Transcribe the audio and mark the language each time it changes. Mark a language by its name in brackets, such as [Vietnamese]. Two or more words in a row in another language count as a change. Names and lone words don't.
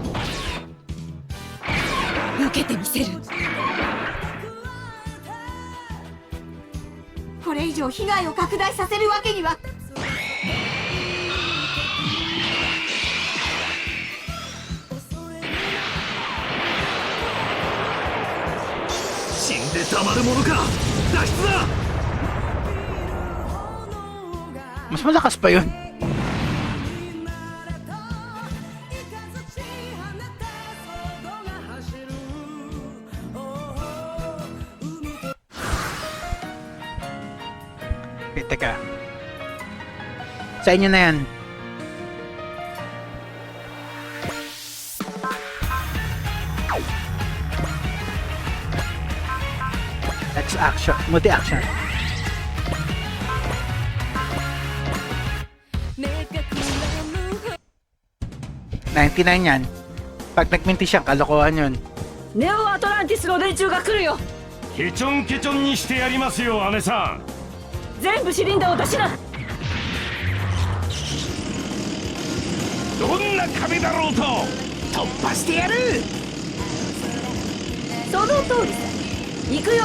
[Japanese] 受けてみせる。これ以上被害を拡大させるわけには。死んでたまるものか。脱出だ。 [Filipino] Mas malakas pa yun. Okay, teka. Sa inyo na yan. [English] That's action. Multi-action. [Filipino] $99 yan. Pag nagminti siya, kalokohan yun. [Japanese] ネオアトランティスの連中が来るよ。ケチョンケチョンにしてやりますよ、姉さん。全部シリンダーを出しな。どんな壁だろうと突破してやる。その通りさ。行くよ。